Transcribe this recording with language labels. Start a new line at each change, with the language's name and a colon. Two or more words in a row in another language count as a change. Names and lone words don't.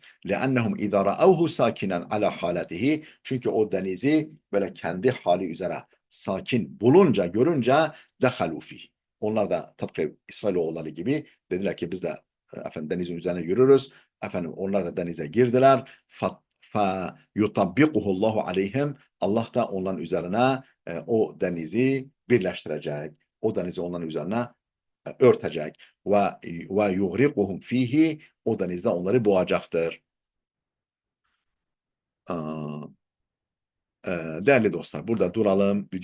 Arabic: لأنهم إذا رأوه ساكنا على حالته,
Turkish: çünkü o denizi böyle kendi hali üzere sakin bulunca, görünce
Arabic: دخلوا فيه.
Turkish: Onlar da tıpkı İsrailoğulları gibi dediler ki biz de efendim denizin üzerine yürürüz. Efendim onlar da denize girdiler.
Arabic: فَيُطَبِّقُهُ اللّٰهُ عَلَيْهِمْ,
Turkish: Allah da onların üzerine o denizi birleştirecek. O denizi onların üzerine örtecek. Ve
Arabic: يغرقهم فيه,
Turkish: o denizde onları boğacaktır. Değerli dostlar, burada duralım.